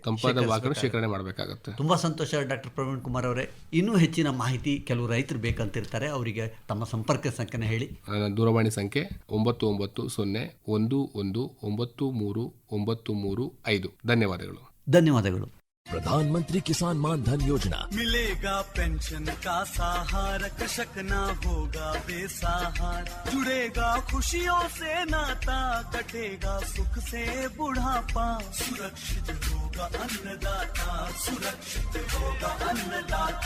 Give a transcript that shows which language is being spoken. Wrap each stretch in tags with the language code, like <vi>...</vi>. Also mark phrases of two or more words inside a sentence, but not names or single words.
<kn>ತಂಪಾದ ವಾತಾವರಣ ಶೇಖರಣೆ ಮಾಡಬೇಕಾಗುತ್ತೆ. ತುಂಬ ಸಂತೋಷ ಡಾಕ್ಟರ್ ಪ್ರವೀಣ್ ಕುಮಾರ್ ಅವರೇ. ಇನ್ನೂ ಹೆಚ್ಚಿನ ಮಾಹಿತಿ ಕೆಲವು ರೈತರು ಬೇಕಂತಿರ್ತಾರೆ, ಅವರಿಗೆ ತಮ್ಮ ಸಂಪರ್ಕ ಸಂಖ್ಯೆನ ಹೇಳಿ. ನನ್ನ ದೂರವಾಣಿ ಸಂಖ್ಯೆ 990111939335. ಧನ್ಯವಾದಗಳು. ಧನ್ಯವಾದಗಳು.</kn> <hi>प्रधानमंत्री किसान मान धन योजना, मिलेगा पेंशन का सहारा, कृषक ना होगा बेसहारा, जुड़ेगा खुशियों से नाता, कटेगा सुख से बुढ़ापा, सुरक्षित होगा अन्नदाता, सुरक्षित होगा अन्नदाता।</hi>